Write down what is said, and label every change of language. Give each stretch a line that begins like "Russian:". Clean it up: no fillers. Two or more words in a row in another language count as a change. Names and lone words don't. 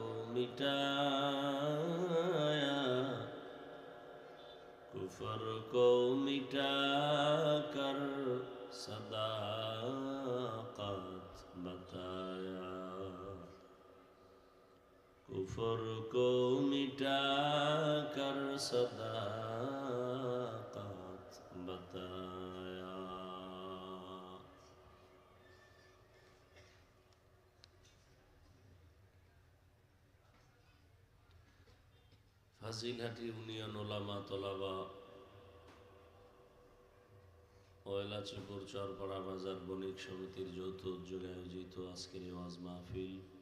Urdu: مٹایا، کفر کو مٹا کر صداقت بتایا، کفر کو مٹا کر صداقت بتایا.
Bangla: হাসিনহাটি ইউনিয়ন ওলামা তলাবা ও এলাচিপুর চরপাড়া বাজার বণিক সমিতির যৌথ উদ্যোগে আয়োজিত আজকের এই ওয়াজ মাহফিল